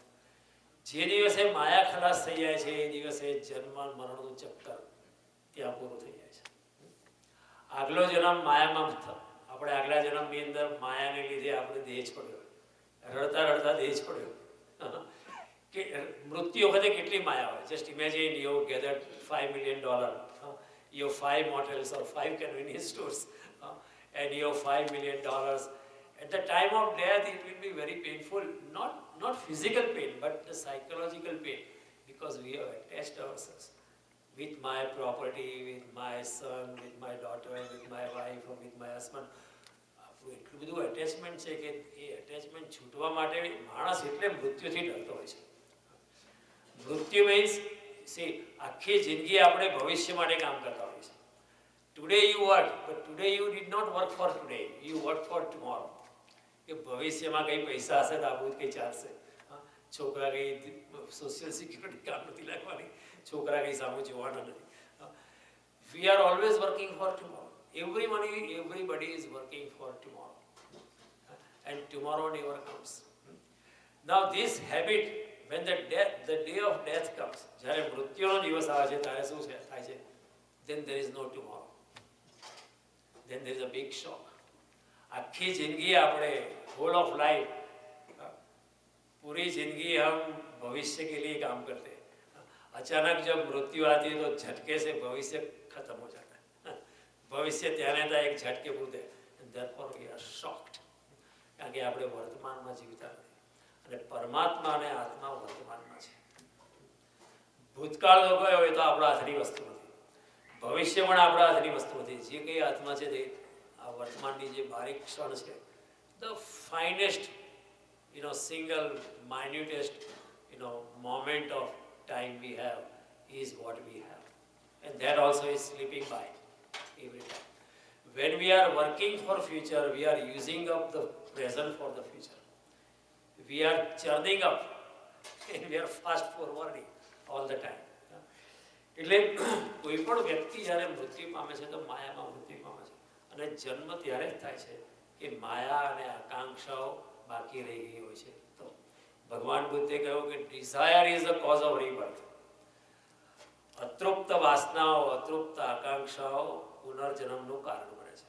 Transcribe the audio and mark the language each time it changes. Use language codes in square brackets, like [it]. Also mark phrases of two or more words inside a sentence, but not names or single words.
[gu] જે દિવસે માયા ખલાસ થઈ જાય છે એ દિવસે જન્મ મરણનું ચક્કર ત્યાં પૂરું થઈ જાય છે. આગલો જન્મ માયામાં આપણે આગલા જન્મની અંદર માયાને લીધે આપણે દેહ છોડ્યો, રડતા રડતા દેહ છોડ્યો. કે મૃત્યુ વખતે કેટલી માયા હોય. [en] just imagine you gathered $5 million, you have 5 motels or 5 convenience stores, and you have $5 million. At the time of death, it will be very painful, not physical pain, but the psychological pain, because we have attached ourselves with my property, with my son, with my daughter, with my wife, or with my husband. [gu] એટલું બધું અટેચમેન્ટ છે કે એ અટેચમેન્ટ છૂટવા માટે માણસ એટલે મૃત્યુથી ડરતો હોય છે. મૃત્યુ મીન્સ આખી જિંદગી આપણે ભવિષ્ય માટે કામ કરતા હોઈએ છીએ. [en] today you work, but today you did not work for today, you work for tomorrow. [gu] કે ભવિષ્યમાં કંઈ પૈસા હશે તો આપણું કંઈ ચાલશે. છોકરા કંઈ [en] social security [gu] કામ નથી લાગવાની, છોકરા કંઈ સામું જોવાના નથી. [en] we are always working for tomorrow. Everybody is working for tomorrow, and tomorrow never comes. Now this habit, when the day of death comes, [gu] જ્યારે મૃત્યુનો દિવસ આવે છે ત્યારે શું થાય છે? [en] Then there is no tomorrow. Then there is a big shock. [gu] આખી જિંદગી આપણે [en] whole of life, [hi] पूरी जिंदगी हम भविष्य के लिए काम करते हैं. अचानक जब मृत्यु आती है तो झटके से भविष्य खत्म हो जाता है. [gu] ભવિષ્ય ત્યારે ત્યાં એક ઝટકે પૂરતે. [en] therefore we are shocked. [gu] કારણ કે આપણે વર્તમાનમાં જીવતા નથી, અને પરમાત્મા અને આત્મા વર્તમાનમાં છે. ભૂતકાળ જો ગયો હોય તો આપણા હાથની વસ્તુ નથી, ભવિષ્ય પણ આપણા હાથની વસ્તુ નથી. જે કંઈ આત્મા છે તે આ વર્તમાનની જે બારીક ક્ષણ છે, [en] the finest, single minutest, moment of time we have is what we have, and that also is slipping by every time. When we are working for future, we are using up the present for the future. We are churning up and we are fast forwarding all the time. [gu] એટલે કોઈ પણ વ્યક્તિ જ્યારે મૃત્યુ પામે છે તો માયામાં મૃત્યુ પામે છે, અને જન્મ ત્યારે જ થાય છે કે માયા અને આકાંક્ષાઓ બાકી રહી ગઈ હોય છે. તો ભગવાન બુદ્ધે કહ્યું કે [en] desire is the cause of rebirth. [gu] અતૃપ્ત વાસનાઓ, અતૃપ્ત આકાંક્ષાઓ પુનર્જન્મનું કારણ બને છે.